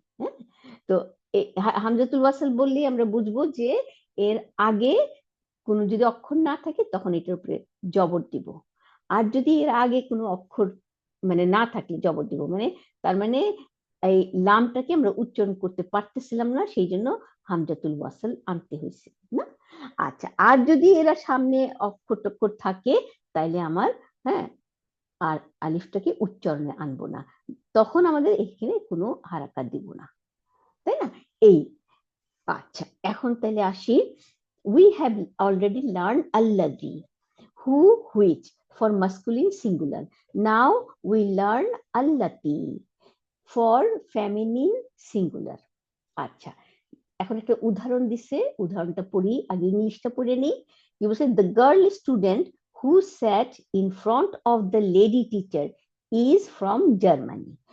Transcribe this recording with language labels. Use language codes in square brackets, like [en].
[bn] হ্যাঁ, তো হামজাতুল ওয়াসাল বললেই আমরা বুঝবো যে এর আগে কোনো যদি অক্ষর না থাকে তখন এটার উপরে জবর দিব, আর যদি এর আগে কোনো অক্ষর মানে না থাকলে জবর দিব, মানে তার মানে এই লামটাকে আমরা উচ্চারণ করতে পারতেছিলাম না, সেই জন্য হামজাতুল ওয়াসাল আনতে হয়েছে না। আচ্ছা, আর যদি এরা সামনে অক্ষর টক্ষর থাকে, তাইলে আমার, হ্যাঁ, আর আলিফটাকে উচ্চারণে আনবো না, তখন আমাদের এখানে কোনো হারাকাত দিব না, তাই না? এই, আচ্ছা, এখন তাহলে আসি। [en] We have already learned alladhi, who, which, for masculine singular. Now we learn allati for feminine singular. [bn] আচ্ছা, এখন একটা উদাহরণ দিছে, উদাহরণটা পড়ি, আগে ইংলিশটা পড়ে নিই। কি বলছে, [en] the girl student who sat in front of the lady teacher is from Germany.